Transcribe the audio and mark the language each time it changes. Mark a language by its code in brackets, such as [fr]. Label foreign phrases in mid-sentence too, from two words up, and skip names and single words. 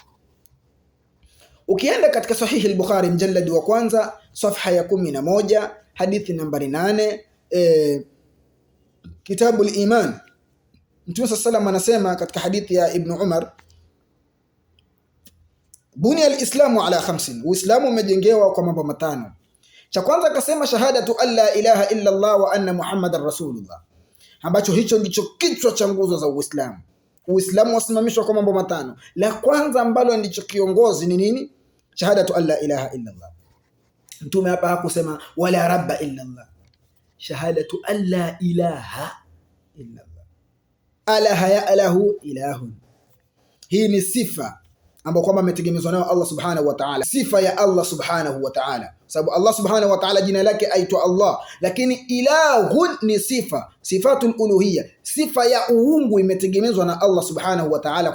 [sw] Ukienda katika sahihi al-Bukhari mjalladi wa kwanza safha ya 11 hadithi nambari 8, kitabu al-iman, Mtume sallallahu anasema katika hadithi ya Ibn Umar, [ar] بني الإسلام على 5, [sw] Uislamu umejengewa kwa mambo matano. Cha kwanza akasema [ar] شهادة أن لا إله إلا الله وأن محمدا رسول الله, [sw] ambacho hicho ndicho kichwa cha nguzo za Uislamu. Uislamu wasimamishwa kwa mambo matano. La kwanza ambalo ndicho kiongozi ni nini? [ar] شهادة أن لا إله إلا الله. [sw] Mtume hapa hakusema [ar] ولا رب إلا الله، شهادة أن لا إله إلا الله. أله يأله إله. [sw] Hii ni sifa ambayo kwamba ametegemezwa nayo Allah [ar] سبحانه وتعالى, [sw] sifa ya Allah [ar] سبحانه وتعالى, [sw] sababu Allah [ar] سبحانه وتعالى [sw] jina lake aitwa Allah, lakini ilahun ni sifa, [ar] صفة الألوهية, [sw] sifa ya uungu imetegemezwa na Allah [ar] سبحانه وتعالى.